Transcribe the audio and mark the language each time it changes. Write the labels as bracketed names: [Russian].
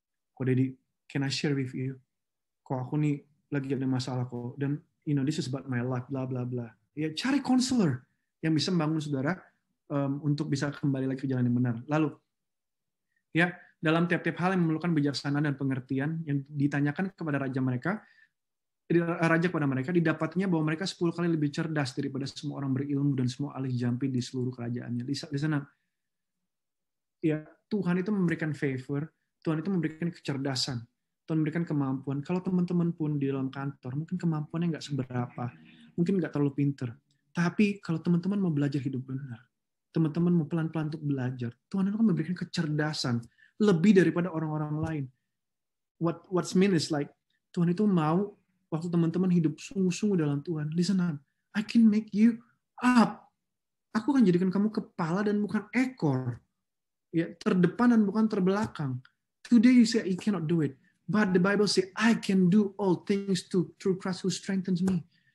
[Indonesian] Ko Dedi, [English] can I share with you? [Indonesian] Kok aku nih lagi ada masalah kok. [English] Dan, this is about my life, bla bla bla. [Indonesian] Ya, cari counselor yang bisa membangun saudara untuk bisa kembali lagi ke jalan yang benar. Lalu, ya, dalam tiap-tiap hal yang memerlukan bijaksanaan dan pengertian yang ditanyakan kepada raja kepada mereka, didapatnya bahwa mereka 10 kali lebih cerdas daripada semua orang berilmu dan semua ahli jampi di seluruh kerajaannya. Di sana, ya, Tuhan itu memberikan favor, Tuhan itu memberikan kecerdasan, Tuhan memberikan kemampuan. Kalau teman-teman pun di dalam kantor, mungkin kemampuannya nggak seberapa, mungkin nggak terlalu pinter. Tapi kalau teman-teman mau belajar hidup benar, teman-teman mau pelan-pelan untuk belajar, Tuhan itu memberikan kecerdasan lebih daripada orang-orang lain. [English] What's mean is like, [Indonesian] Tuhan itu mau waktu teman-teman hidup sungguh-sungguh dalam Tuhan, [English] listen up, I can make you up. [Indonesian] Aku akan jadikan kamu kepala dan bukan ekor. Ya, terdepan dan bukan terbelakang. [English] Today you say you cannot do it, but the Bible say I can do all things through Christ who strengthens me.